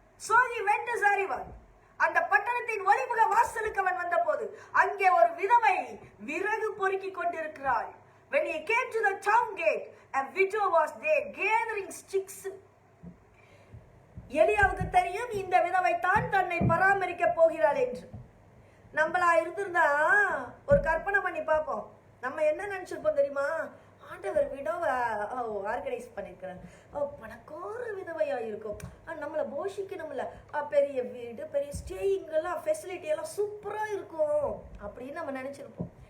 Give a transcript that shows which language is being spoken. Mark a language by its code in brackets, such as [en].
[en] So he went to Sarifat. [ta] அந்த பட்டணத்தின் ஒளிமுக வாசலுக்கு அவன் வந்த போது அங்கே ஒரு விதவை விறகு பொறுக்கி கொண்டிருக்கிறாள். [en] When he came to the town gate, a widow was there gathering sticks. [ta] எலியாவுக்கு தெரியும் இந்த விதவை தான் தன்னை பராமரிக்க போகிறாள் என்று. நம்மளா இருந்திருந்தா ஒரு கற்பனை பண்ணி பார்ப்போம். நம்ம என்ன நினைச்சிருப்போம் தெரியுமா? ஆண்டவர் விடவை ஆர்கனைஸ் பண்ணிருக்கிறாங்க, பணக்கார விதவையா இருக்கும், நம்மளை போஷிக்கணும்ல, பெரிய வீடு, பெரிய ஸ்டேயிங் எல்லாம் ஃபெசிலிட்டி எல்லாம் சூப்பரா இருக்கும் அப்படின்னு நம்ம நினைச்சிருப்போம்.